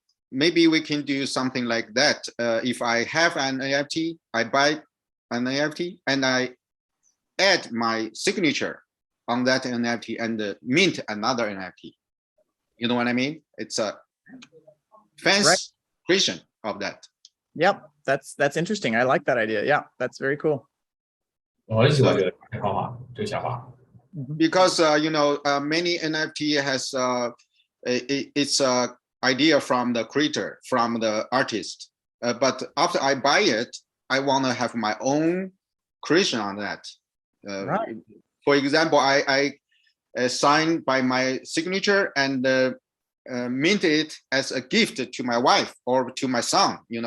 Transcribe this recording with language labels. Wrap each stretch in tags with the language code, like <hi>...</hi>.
<en>Maybe we can do something like that. If I have an NFT, I buy an NFT and I add my signature on that NFT and mint another NFT. You know what I mean? It's a fancy version of that. Yep, that's interesting. I like that idea. Yeah, that's very cool.</en> <zh>我很喜欢这个方法，这个想法。</zh> <en>Because many NFT has its idea from the creator, from the artist. But after I buy it, I want to have my own creation on that. Right. For example, I sign by my signature and mint it as a gift to my wife or to my son.</en>